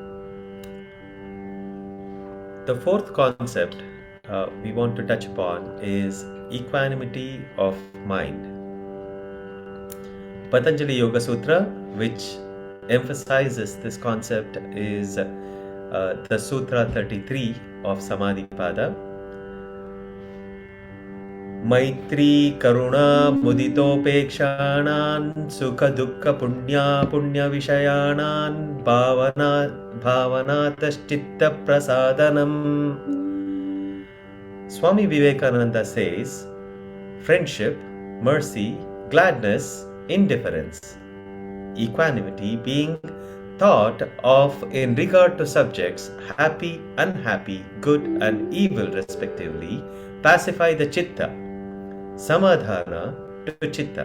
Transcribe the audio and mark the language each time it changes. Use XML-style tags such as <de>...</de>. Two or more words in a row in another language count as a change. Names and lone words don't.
<en>The fourth concept we want to touch upon is equanimity of mind. Patanjali Yoga Sutra, which emphasizes this concept, is the Sutra 33 of Samadhi Pada.</en> <sa>Maitri Karuna Muditopekshanan Sukha Dukkha Punya Punya Vishayanan Bhavanataschitta Prasadanam.</sa> <en>Swami Vivekananda says, friendship, mercy, gladness, indifference, equanimity being thought of in regard to subjects, happy, unhappy, good and evil respectively, pacify the chitta, samadhana to chitta.</en>